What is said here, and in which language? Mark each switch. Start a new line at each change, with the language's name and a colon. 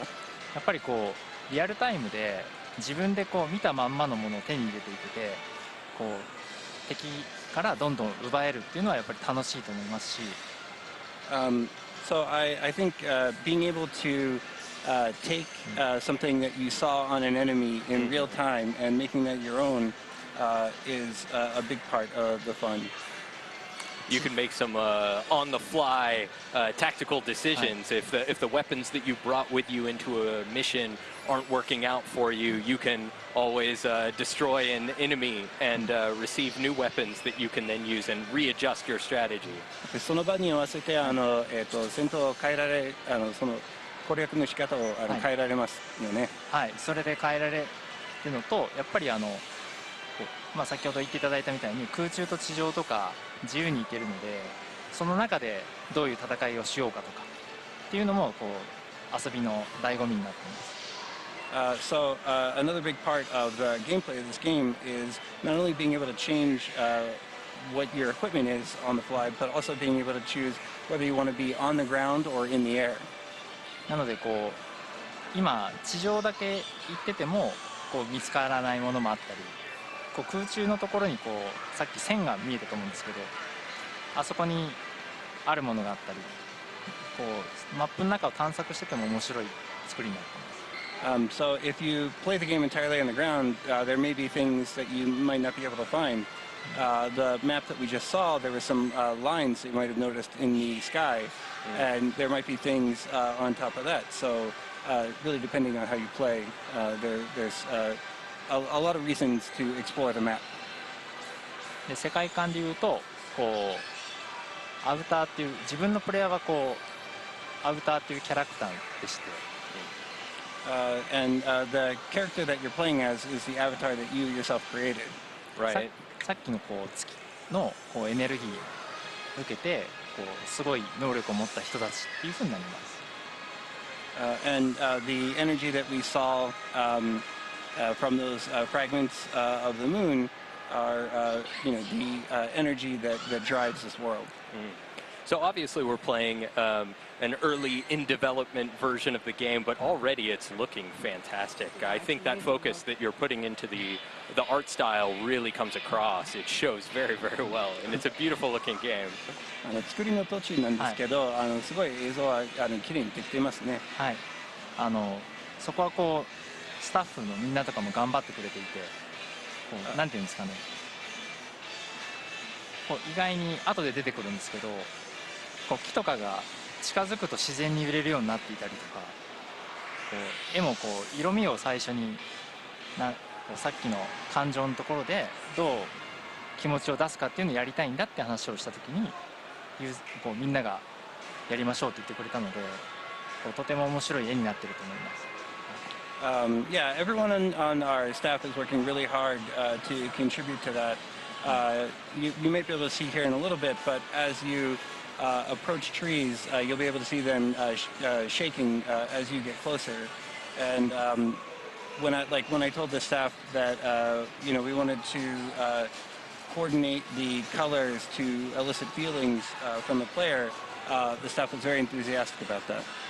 Japanese: やっぱりこうリアルタイムで自分でこう見たまんまのものを手に入れていけて、こう敵からどんどん奪えるっていうのはやっぱり楽しいと思いますし。
English: So I think being able to take something that you saw on an enemy in real time and making that your own is a big part of the fun. You can make some on-the-fly tactical decisions. If the weapons that you brought with you into a mission aren't working out for you, you can always destroy an enemy and receive new weapons that you can then use and readjust your strategy.
Japanese: その場に合わせて戦闘を変えられその攻略の仕方を変えられますよね。はい、それで変えられるのと、やっぱり先ほど言っていただいたみたいに空中と地上とか自由に行けるので、その中でどういう戦いをしようかとかっていうのもこう遊びの醍醐味になっています。
English: So another big part of the gameplay of this game is not only being able to change what your equipment is on the fly, but also being able to choose whether you want to be on the ground or in the air.
Japanese: なのでこう今地上だけ行っててもこう見つからないものもあったり、こう空中のところにこうさっき線が見えたと思うんですけど、あそこにあるものがあったり、こうマップの中を探索してても面白い作りになっています。
English: So if you play the game entirely on the ground, there may be things that you might not be able to find. The map that we just saw, there were some lines that you might have noticed in the sky, and there might be things on top of that. So really depending on how you play, there's a lot of reasons to explore the map.
Japanese: で世界観でいうとこアウターっていう自分のプレイヤーがこうアウターっていうキャラクターでして、
English: and the character that you're playing as is the avatar that you yourself created. Right.
Japanese: さっきのこう月のこうエネルギーを受けてこうすごい能力を持った人たちっていう風になります。
English: And the energy that we saw from those fragments of the moon are, the energy that drives this world. So obviously we're playing an early in development version of the game, but already it's looking fantastic. I think that focus that you're putting into the art style really comes across. It shows very, very well, and it's a beautiful looking game.
Japanese: 作りの途中なんですけど、すごい映像は綺麗にできていますね。はい。そこはこうスタッフのみんなとかも頑張ってくれていて、こうなんていうんですかね。こう意外に後で出てくるんですけど、こう木とかが近づくと自然に揺れるようになっていたりとか、こう絵もこう色味を最初にさっきの感情のところでどう気持ちを出すかっていうのをやりたいんだって話をした時にこうみんながやりましょうって言ってくれたので、こうとても面白い絵になってると思います。
English: Yeah, everyone on our staff is working really hard to contribute to that. You may be able to see here in a little bit, but as you approach trees, you'll be able to see them shaking as you get closer. And when I told the staff that we wanted to coordinate the colors to elicit feelings from the player, the staff was very enthusiastic about that.